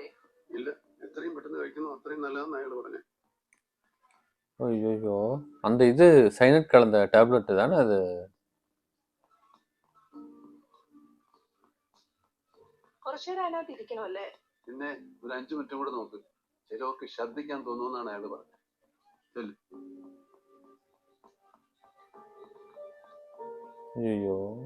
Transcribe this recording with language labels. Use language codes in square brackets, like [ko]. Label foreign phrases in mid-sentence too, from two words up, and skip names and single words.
[ml] ഇല്ല, എത്രയും പെട്ടെന്ന് കഴിക്കുന്നു അത്രയും നല്ലതെന്ന് അയാൾ പറഞ്ഞു. [ta] ஐயோ அந்த இது சைனட் கலந்த டேப்லெட் தானே அது? [ml] കുറച്ചുനേരം അതിനകത്ത് ഇരിക്കണമല്ലേ? പിന്നെ ഒരു 5 മിനിറ്റ് കൂടെ നോക്ക്. ചിലവർക്ക് ഛർദ്ദിക്കാൻ തോന്നുമെന്നാണ് അയാൾ പറഞ്ഞത്. [ta] ஐயோ